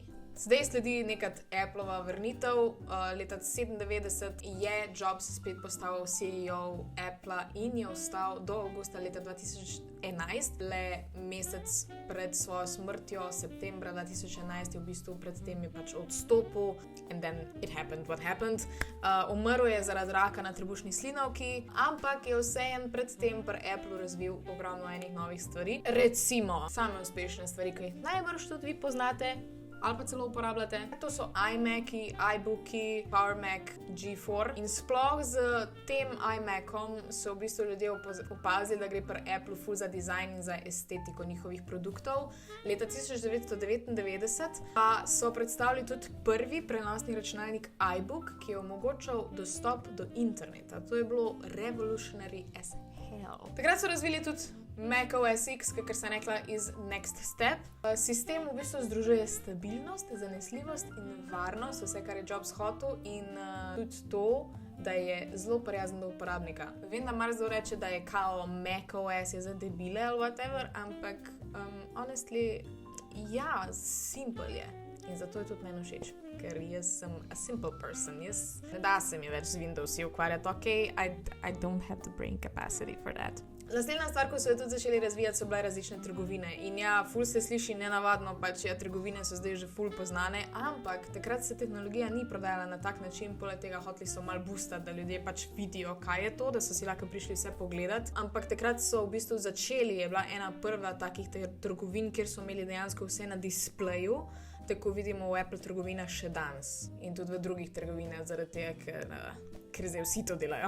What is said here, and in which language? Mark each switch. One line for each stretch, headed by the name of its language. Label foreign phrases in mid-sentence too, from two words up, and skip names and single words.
Slovenian: Zdaj sledi neka Applova vrnitev. Leta 1997 je Jobs spet postal CEO Apple in je ostal do avgusta leta 2011, le mesec pred svojo smrtjo, septembra 2011 je v bistvu predtem je pač odstopil
English: and then it happened what happened.
Slovenian: Umrl je zaradi raka na trebušni slinavki, ampak je vseeno predtem pri Apple razvil ogromno enih novih stvari. Recimo, same uspešne stvari, ki jih najbrž tudi vi poznate, ali pa celo uporabljate. To so iMaci, iBooki, PowerMac G4 in sploh z tem iMacom so v bistvu ljudje opazili, da gre pri Apple ful za dizajn in za estetiko njihovih produktov. Leta 1999 pa so predstavili tudi prvi prenosni računalnik iBook, ki je omogočal dostop do interneta. To je bilo
English: revolutionary as hell.
Slovenian: Takrat so razvili tudi macOS X, kakor sem rekla, iz Next Step. Sistem v bistvu združuje stabilnost, zanesljivost in varnost, vse, kar je Jobs hotel in tudi to, da je zelo prijazen do uporabnika. Vem, da marsikdo reče, da je kao macOS je za debile ali whatever, ampak honestly, ja, simple je. In zato je tudi meni všeč, ker jaz sem
English: a simple person.
Slovenian: Ne da se mi več z Windowsi ukvarjati,
English: I don't have the brain capacity for that.
Slovenian: Naslednja stvar, ko so jo tudi začeli razvijati, so bile različne trgovine. In ja, ful se sliši nenavadno, pač ja, trgovine so zdaj že ful poznane, ampak takrat se tehnologija ni prodajala na tak način, poleg tega hoteli so malo boostati, da ljudje pač vidijo, kaj je to, da so si lahko prišli vse pogledati. Ampak takrat so v bistvu začeli, je bila ena prva takih trgovin, kjer so imeli dejansko vse na displeju, tako vidimo v Apple trgovinah še danes in tudi v drugih trgovinah, zaradi tega, ker zdaj vsi to delajo.